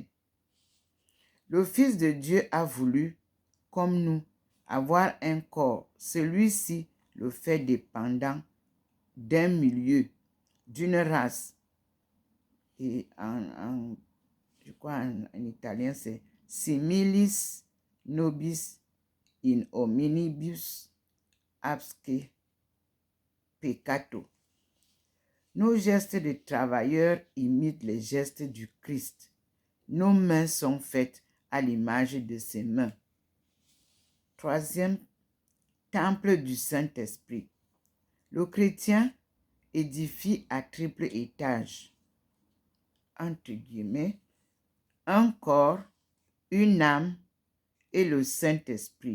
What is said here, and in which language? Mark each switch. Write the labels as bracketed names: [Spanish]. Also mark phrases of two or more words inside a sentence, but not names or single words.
[French] Le Fils de Dieu a voulu, comme nous, avoir un corps. Celui-ci le fait dépendant d'un milieu, d'une race. Et je crois en italien, c'est [Latin] similis nobis in hominibus absque peccato. [French] Nos gestes de travailleurs imitent les gestes du Christ. Nos mains sont faites à l'image de ses mains. 3e, temple du Saint-Esprit. Le chrétien édifie à triple étage, entre guillemets, un corps, une âme et le Saint-Esprit.